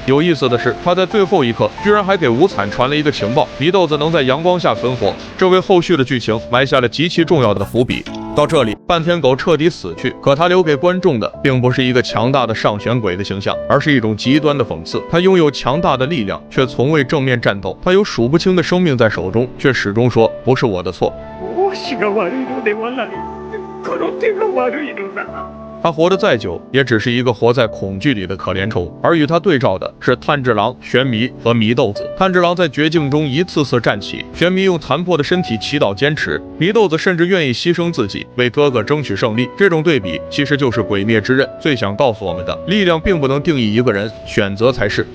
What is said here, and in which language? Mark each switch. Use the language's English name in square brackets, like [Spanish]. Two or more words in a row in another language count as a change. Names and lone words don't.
[Chinese] 有意思的是，他在最后一刻居然还给无惨传了一个情报，祢豆子能在阳光下存活，这为后续的剧情埋下了极其重要的伏笔。到这里，半天狗彻底死去，可他留给观众的并不是一个强大的上弦鬼的形象，而是一种极端的讽刺。他拥有强大的力量，却从未正面战斗；他有数不清的生命在手中，却始终说不是我的错。 [Japanese] わしが悪いのではない。この手が悪いのだ。 [Chinese] 他活得再久，也只是一个活在恐惧里的可怜虫。而与他对照的是炭治郎、玄弥和祢豆子。炭治郎在绝境中一次次站起，玄弥用残破的身体祈祷坚持，祢豆子甚至愿意牺牲自己，为哥哥争取胜利。这种对比，其实就是《鬼灭之刃》最想告诉我们的：力量并不能定义一个人，选择才是。